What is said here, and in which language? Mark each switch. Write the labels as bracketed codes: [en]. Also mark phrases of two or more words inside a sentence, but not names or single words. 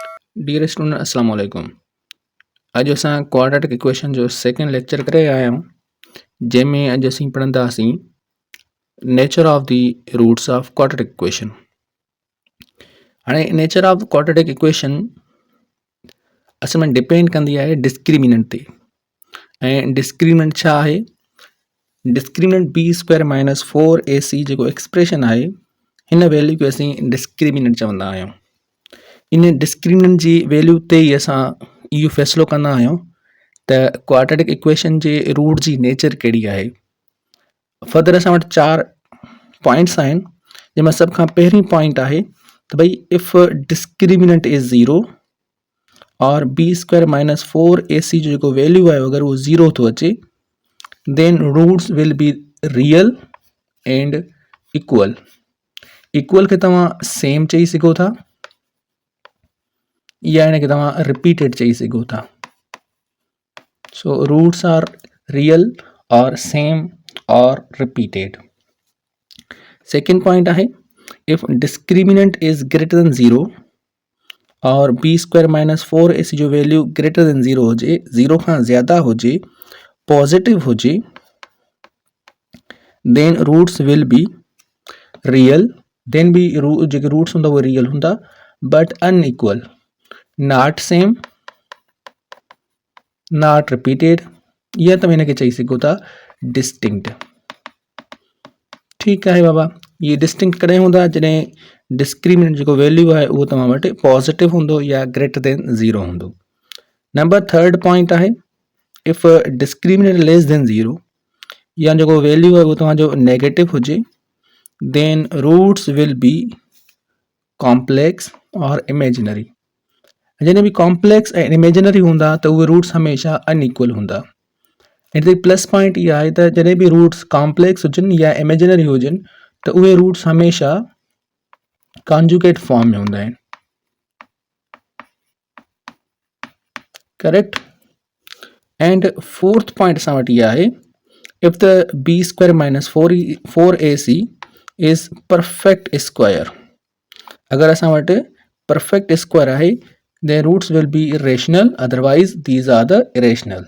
[en] dear student [ar] السلام عليكم. [sd] अॼु असां [en] quadratic equation [sd] जो [en] second lecture [sd] करे आया आहियूं, जंहिंमें अॼु असीं पढ़ंदासीं [en] nature of the roots of quadratic equation. [sd] हाणे [en] nature of quadratic equation [sd] असल में डिपेंड कंदी आहे डिस्क्रिमिनेंट ते। ऐं डिस्क्रिमिनेंट छा आहे? [en] discriminant b square minus 4ac [sd] जेको एक्सप्रेशन आहे, हिन वैल्यू खे असीं डिस्क्रिमिनेंट चवंदा आहियूं। इन डिस्क्रिमिनेंट जी वैल्यू ते ई असां इहो फ़ैसिलो कंदा आहियूं त [en] quadratic equation [sd] जे रूट जी नेचर कहिड़ी आहे। फर्दर असां वटि 4 पॉइंट्स आहिनि, जंहिंमां सभ खां पहिरीं पॉइंट आहे त भई [en] if discriminant is zero [sd] और [en] b square minus 4ac [sd] जो जेको वैल्यू आहे अगरि उहो ज़ीरो थो अचे, [en] then roots will be real and equal. [sd] इक्वल खे तव्हां सेम चई सघो था या इनखे तव्हां रिपीटेड चई सघो था। [en] so roots are real aur same aur repeated. second point [sd] आहे [en] if discriminant is greater than zero [sd] और [en] b square minus 4ac [sd] जो [en] value greater than zero [sd] हुजे, ज़ीरो खां ज़्यादा हुजे, पॉजिटिव हुजे, [en] then roots will be real. [sd] देन भी जेके रूट्स हूंदा उहे रियल हूंदा [en] but unequal, not same, not repeated, [sd] या तव्हां हिनखे चई सघो था डिस्टिंक्ट। ठीकु आहे बाबा, ये डिस्टिंक्ट कॾहिं हूंदा? जॾहिं डिस्क्रिमिनेंट जेको वैल्यू आहे उहो तव्हां वटि पॉजिटिव हूंदो या [en] greater than zero [sd] हूंदो। [en] number third point [sd] आहे [en] if discriminant less than zero, [sd] या जेको वैल्यू आहे उहो तव्हांजो नेगेटिव हुजे, [en] then roots will be complex aur imaginary. [sd] जॾहिं बि कॉम्प्लेक्स ऐं इमेजिनरी हूंदा त उहे रूट्स हमेशह अनइक्वल हूंदा। हिते [en] plus point [sd] इहा आहे त जॾहिं बि रूट्स कॉम्प्लेक्स हुजनि या इमेजिनरी हुजनि त उहे रूट्स हमेशह [en] conjugate form [sd] में हूंदा आहिनि। करेक्ट। [en] and fourth point [sd] असां वटि इहा आहे [en] if the b square minus 4ac is perfect square. [sd] अगर असां वटि [en] perfect square [sd] आहे, [en] then roots will be irrational, otherwise these are the irrational.